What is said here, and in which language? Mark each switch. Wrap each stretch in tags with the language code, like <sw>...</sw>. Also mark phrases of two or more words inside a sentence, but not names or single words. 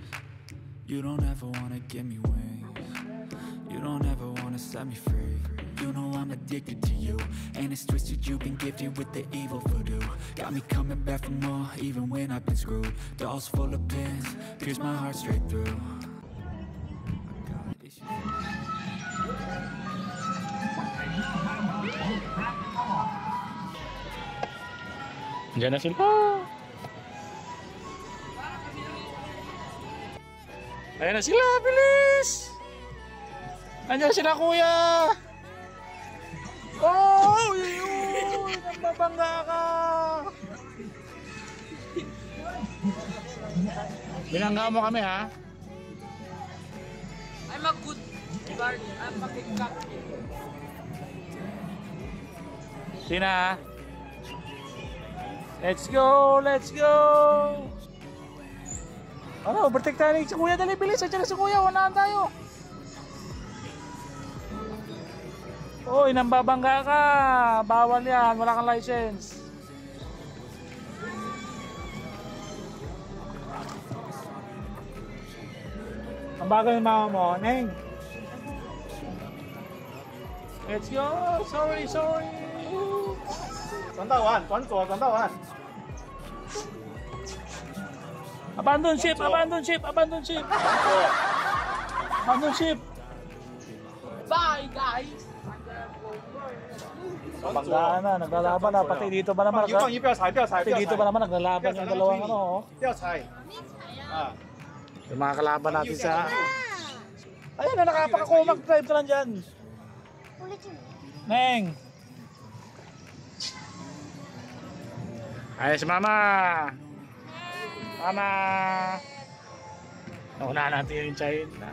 <en>You don't ever wanna give me wings. You don't ever wanna set me free. You know I'm addicted to you, and it's twisted. You've been gifted with the evil voodoo. Got me coming back for more, even when I've been screwed. Dolls full of pins, pierce my heart straight through.</en> <tl>Diyan na sila. Ayan na sila, bilis! Andiyan sila, kuya! Oh! Uy! Nambabangga ka! Binangga mo kami, ha?</tl> <en>I'm a good guard. I'm a good captain.</en> <tl>Sina?</tl> <en>Let's go! Let's go!</en> <tl>Ano, overtake tayo si kuya. Dali, bilis! Andiyan na si kuya. Unahan tayo. Uy, nambabangga ka. Bawal yan. Wala kang license. Ang bagal ng mama mo, Neng.</tl> <en>Let's go! Sorry, sorry!</en> <zh>转道弯，转左，转道弯。</zh> <en>Abandon ship! Abandon ship! Abandon ship! Abandon ship! Bye, guys!</en> <tl>Banggaan na, naglalaban na. Pati dito ba naman?</tl> <zh>一不要踩，不要踩，</zh> <tl>Pati dito ba naman naglalaban yung dalawang ano? Oh.</tl> <zh>不要踩。啊，</zh> <tl>Yung mga kalaban natin sa... Ayun na, nakapak ako. Mag-drive ka lang dyan. Neng! Ayun si Mama! Mama! Naunahan natin yung China.</tl>